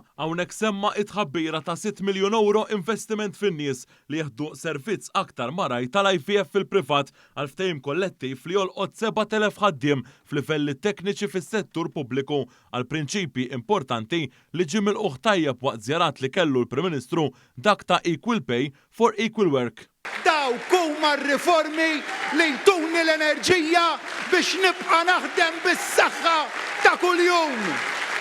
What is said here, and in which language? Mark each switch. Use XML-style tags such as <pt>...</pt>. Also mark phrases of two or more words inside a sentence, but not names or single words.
<mt>Hawnhekk semma it-tħabbira ta' 6 miljun euro investiment fin-nies li jeħdu servizz aktar maraj tal-IVF fil-privat għal ftehim kollettiv li jolqot 7,000 ħaddiem f'livelli tekniċi fis-settur pubbliku għal prinċipji importanti li ġie milquh tajjeb waqt żjarat li kellu l-Prim Ministru dak ta'</mt> <en>equal pay for equal work.</en> <mt>Dawk huma r-riformi li jtuni l-enerġija biex nibqa' naħdem bis-saħħa ta' kuljum.</mt>